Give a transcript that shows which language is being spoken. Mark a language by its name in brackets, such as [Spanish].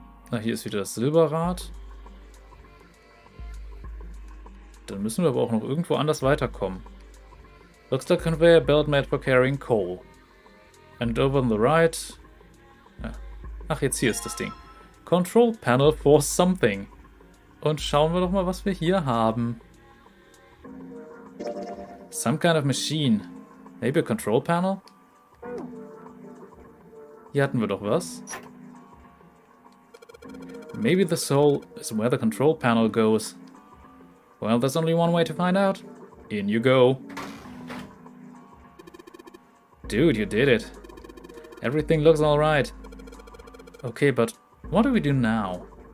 [German] Na, hier ist wieder das Silberrad. Dann müssen wir aber auch noch irgendwo anders weiterkommen. [English] Looks like a conveyor belt made for carrying coal. And over on the right... [German] Ach, jetzt hier ist das Ding. [English] Control Panel for something. [German] Und schauen wir doch mal, was wir hier haben. [English] Some kind of machine. Maybe a control panel? [German] Hier hatten wir doch was. [English] Maybe the soul is where the control panel goes. Well, there's only one way to find out. In you go. Dude, you did it. Everything looks alright. Okay, but what do we do now?